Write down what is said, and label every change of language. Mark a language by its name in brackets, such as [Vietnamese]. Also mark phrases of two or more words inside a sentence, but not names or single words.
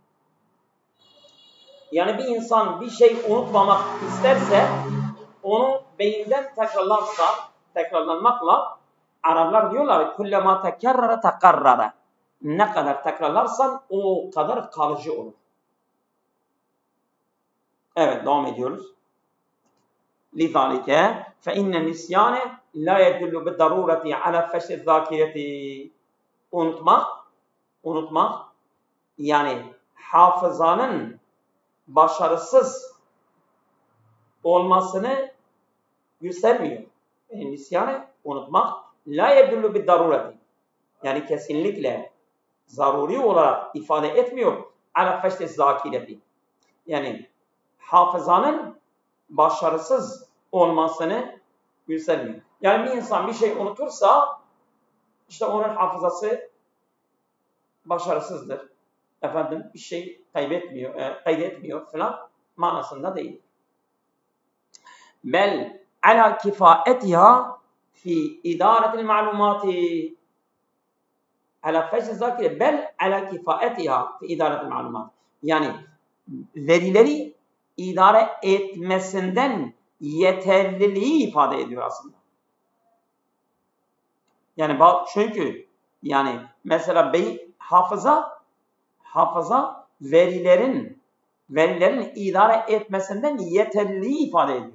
[Turkish] Yani bir insan bir şey unutmamak isterse onu beyinden tekrarlanmakla Araplar diyorlar [Arabic] كلما تكرر تقرر. [Turkish] Ne kadar tekrarlarsan o kadar kalıcı olur. Evet, devam ediyoruz. لذلك فإن النسيان لا يدل بالضرورة على فشل الذاكرة. Unutmak yani hafızanın başarısız olmasını göstermiyor. [Arabic] Nisyanı unutmak لا يدل بالضرورة. [Turkish] Yani kesinlikle zaruri olarak ifade etmiyor. [Arabic] على فشل الذاكرة. [Turkish] Yani hafızanın başarısız olmasını göstermiyor. Yani bir insan bir şey unutursa işte onun hafızası başarısızdır. Efendim bir şey kaydetmiyor falan manasında değil. [Arabic] بل على كفاءتها في إدارة المعلومات. على فشل الذاكرة بل على كفاءتها في إدارة المعلومات. [Turkish] Yani verileri idare etmesinden yeterliliği ifade ediyor aslında. Yani çünkü yani mesela hafıza verilerin idare etmesinden yeterliliği ifade ediyor.